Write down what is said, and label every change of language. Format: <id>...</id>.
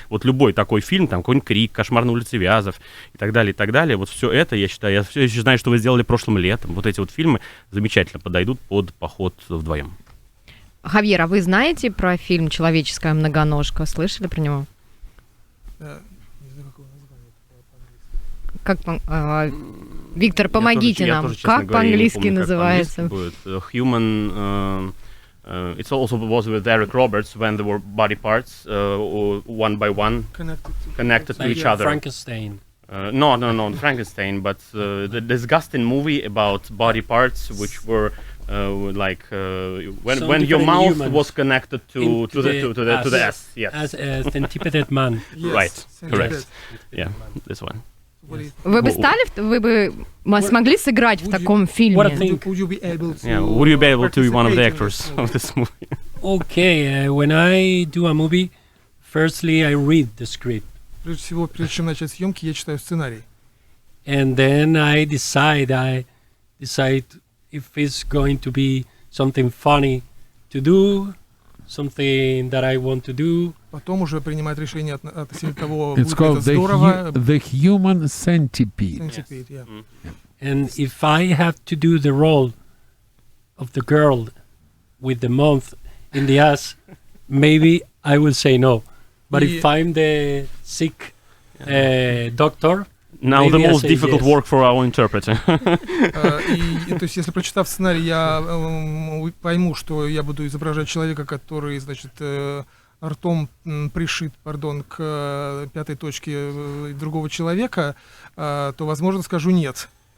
<ru>Вот любой такой фильм, там какой-нибудь «Крик», «Кошмар на улице Вязов» и так далее, вот все это, я считаю, я все еще знаю, что вы сделали прошлым летом, вот эти вот фильмы замечательно подойдут под поход вдвоем. Хавьер, а вы знаете про фильм «Человеческая многоножка»? Слышали про него? Как Виктор, помогите нам. Как по-английски называется?</ru> <en>Human... it also was with Eric Roberts when there were body parts one by one connected to each other. Frankenstein. No, Frankenstein, but the disgusting movie about body parts which were when your mouth was connected to the S. Yes. As a centipeded man. Yes, Right. Correct. Yeah, this one.</en> <ru>Вы бы смогли сыграть в таком фильме?</ru> <en>Would you be able to? Yeah, would you be able to be one of the actors of this movie? Okay, when I do a movie, firstly I read the script.</en> <ru>Прежде всего, прежде чем начать съемки, я читаю сценарий.</ru> <en>And then I decide if it's going to be something funny to do, something that I want to do.</en> <ru>Потом уже принимать решение относительно того,</ru> <en>It's</en> <ru>будет</ru> <en>called</en> <ru>это здорово.</ru> <en>the human centipede. Centipede, yeah. And if I have to do the role of the girl with the mouth in the ass, maybe I will say no. But if I'm the sick doctor, now the most difficult work for our interpreter.</en> <ru>То есть, если прочитав сценарий, я пойму, что я буду изображать человека, который, значит, ртом пришит, к пятой точке другого человека, то, возможно, скажу нет.</ru>